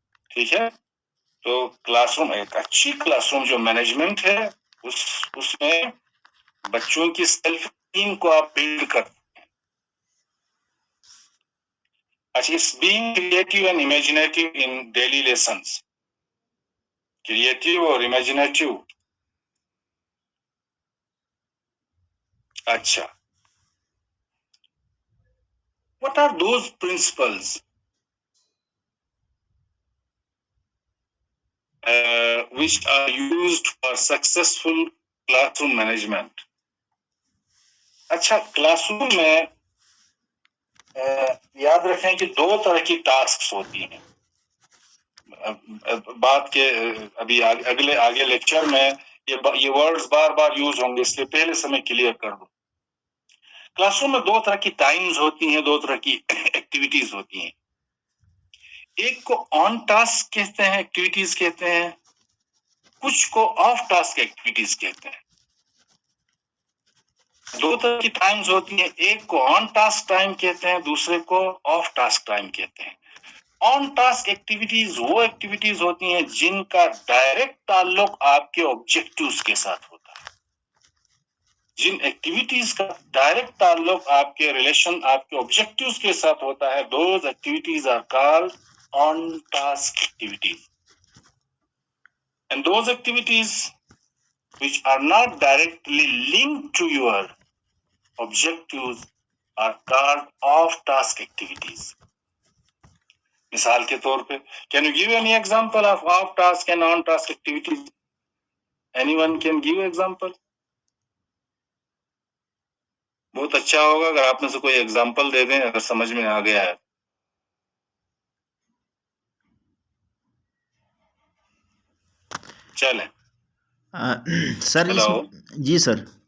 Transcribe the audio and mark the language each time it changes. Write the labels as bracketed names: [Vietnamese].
[Urdu] ٹھیک ہے. تو کلاس روم، ایک اچھی کلاس روم جو مینجمنٹ ہے اس میں بچوں کی سیلف اسٹیم کو آپ بلڈ کرتے ہیں. [English] اچھا, اس being creative and imaginative in daily lessons, creative اور امیجنیٹو. اچھا, what are those principles which are used for successful classroom management? [Urdu] اچھا, کلاس روم میں یاد رکھیں کہ دو طرح کی ٹاسکس ہوتی ہیں. بات کے ابھی آگے لیکچر میں یہ ورڈز بار بار یوز ہوں گے, اس لیے پہلے سے میں کلیئر کر دوں. کلاس روم میں دو طرح کی ٹائمز ہوتی ہیں, دو طرح کی ایکٹیویٹیز ہوتی ہیں. ایک کو آن ٹاسک کہتے ہیں, ایکٹیویٹیز کہتے ہیں, کچھ کو آف ٹاسک ایکٹیویٹیز کہتے ہیں. دو طرح کی ٹائمز ہوتی ہیں, ایک کو آن ٹاسک ٹائم کہتے ہیں, دوسرے کو آف ٹاسک ٹائم کہتے ہیں. آن ٹاسک ایکٹیویٹیز وہ ایکٹیویٹیز ہوتی ہیں جن کا ڈائریکٹ تعلق آپ کے آبجیکٹیوز کے ساتھ ہوتا ہے. جن ایکٹیویٹیز کا ڈائریکٹ تعلق آپ کے ریلیشن آپ کے آبجیکٹیوز کے ساتھ ہوتا ہے, [English] Those activities are called on task activities. And those activities which are not directly linked to your objectives are called off-task activities. [Urdu] مثال کے طور پہ, [English] can you give any example of off-task and on-task activities? Anyone can give example? [Urdu] بہت اچھا ہوگا اگر آپ میں سے کوئی ایگزامپل دے دیں, اگر سمجھ میں آ گیا ہے. چلیں سر اس ہلو, جی سر.